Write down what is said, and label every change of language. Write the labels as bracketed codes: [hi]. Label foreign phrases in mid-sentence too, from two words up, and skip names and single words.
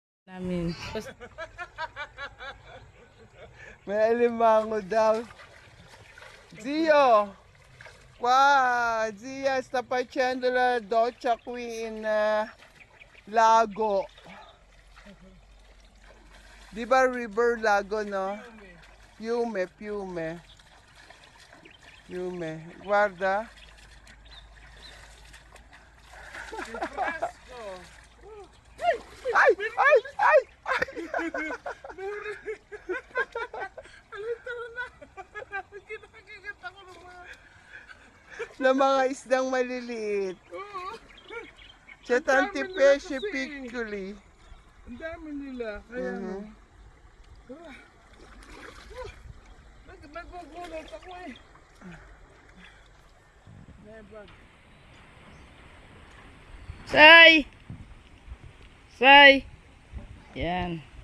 [tl] Namin. May alimango daw. [it] Zio! Qua! Zia sta facendo la doccia qui in lago. [tl] Di ba river lago, no? [it] Fiume, fiume. Fiume. Guarda. Ay! Ay! Ay! [tl] Na mga isdang maliliit. [it] C'è tanti pesci piccoli. [tl] Ang dami nila. Kaya nagugulot ako eh. Say! Say! Yan.